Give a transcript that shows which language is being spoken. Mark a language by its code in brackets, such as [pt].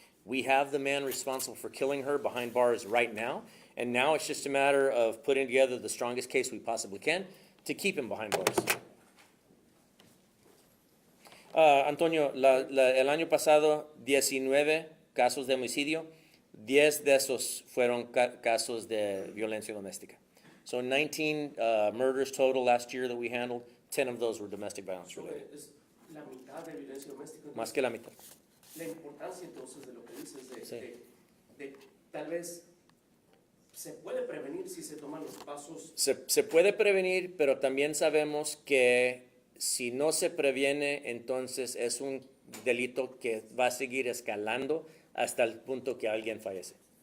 [en] We have the man responsible for killing her behind bars right now, and now it's just a matter of putting together the strongest case we possibly can to keep him behind bars. [es] Antonio, el año pasado, 19 casos de homicidio, 10 de esos fueron casos de violencia doméstica. [en] So 19 murders total last year that we handled, 10 of those were domestic violence related. [es] Es la mitad de violencia doméstica. Más que la mitad. La importancia entonces de lo que dices, Sí. de tal vez se puede prevenir si se toman los pasos. Se puede prevenir, pero también sabemos que si no se previene, entonces es un delito que va a seguir escalando hasta el punto que alguien fallece.